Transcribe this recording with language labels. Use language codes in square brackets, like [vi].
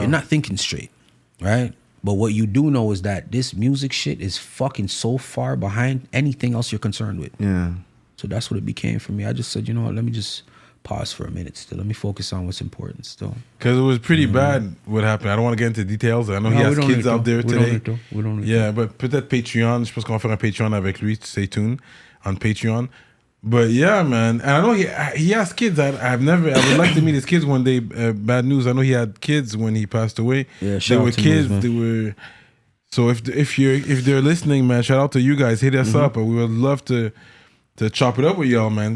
[en] You're not thinking straight, right? But what you do know is that this music shit is fucking so far behind anything else you're concerned with. Yeah. So that's what it became for me. I just said, you know what, let me just pause for a minute still. Let me focus on what's important still. Because it was pretty bad what happened. I don't want to get into details. I know he has kids out there today. Yeah, but [fr] peut-être Patreon. Je pense qu'on va faire un Patreon avec lui. [en] Stay tuned on Patreon. But yeah, man. And I know he has kids. I would like to meet his kids one day. Bad news. I know he had kids when he passed away. Yeah, they were kids. They were. So if they're listening, man, shout out to you guys. Hit us up. We would love to chop it up with y'all, man.